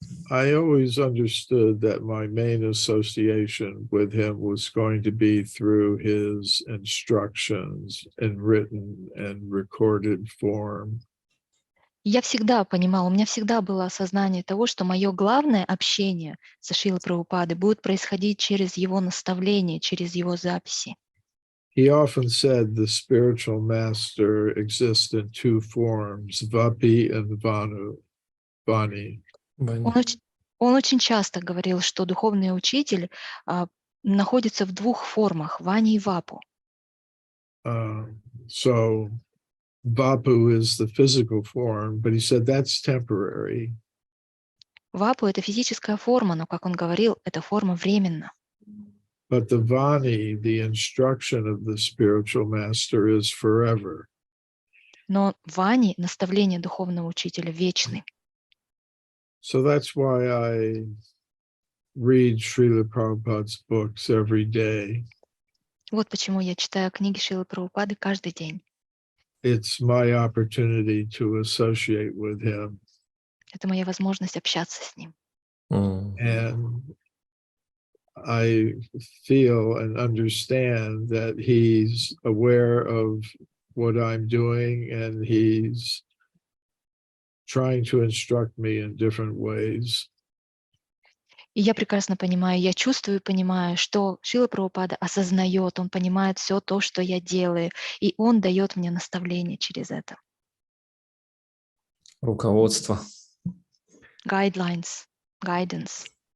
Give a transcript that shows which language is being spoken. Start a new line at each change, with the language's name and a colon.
English: I always understood that my main association with him was going to be through his instructions in written and recorded form.
Russian: Я всегда понимал, у меня всегда было осознание того, что мое главное общение со Шрилой Прабхупадой будет происходить через его наставления, через его записи.
English: He often said the spiritual master exists in two forms, Vapi and Vani.
Russian: Он очень часто говорил, что духовный учитель находится в двух формах, Вани и Вапу.
English: So Vapu is the physical form, but he said that's temporary.
Russian: Вапу — это физическая форма, но, как он говорил, эта форма временна.
English: But the Vani, the instruction of the spiritual master, is forever.
Russian: Но вани наставления духовного учителя вечны.
English: So that's why I read Шрила Прабхупada's books every day.
Russian: Вот почему я читаю книги Шрилы Прабхупады каждый день.
English: It's my opportunity to associate with him.
Russian: Это моя возможность общаться с ним.
English: And I feel and understand that he's aware of what I'm doing and he's trying to instruct me in different ways.
Russian: И я прекрасно понимаю, я чувствую и понимаю, что Шрила Прабхупада осознает, он понимает все то, что я делаю, и он дает мне наставление через это. Руководство.
English: Guidelines, guidance.